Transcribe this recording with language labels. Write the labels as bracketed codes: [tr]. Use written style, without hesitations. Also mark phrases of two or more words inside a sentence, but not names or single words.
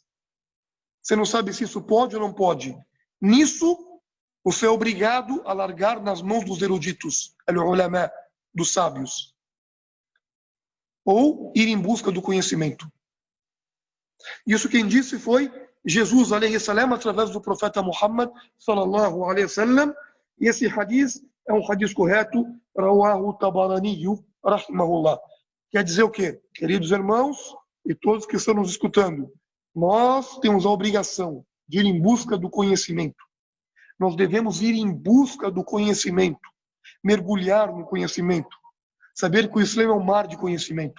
[pt] Você não sabe se isso pode ou não pode. Nisso, você é obrigado a largar nas mãos dos eruditos, al-ulama, dos sábios. Ou ir em busca do conhecimento. Isso quem disse foi Jesus, [ar] عليه السلام, [pt] através do profeta Muhammad, [ar] صلى الله عليه وسلم. [pt] E esse hadith é um hadith correto, [ar] رواه الطبراني رحمه الله. [pt] Quer dizer o quê? Queridos irmãos e todos que estão nos escutando, nós temos a obrigação de ir em busca do conhecimento. Nós devemos ir em busca do conhecimento, mergulhar no conhecimento, saber que o Islã é um mar de conhecimento.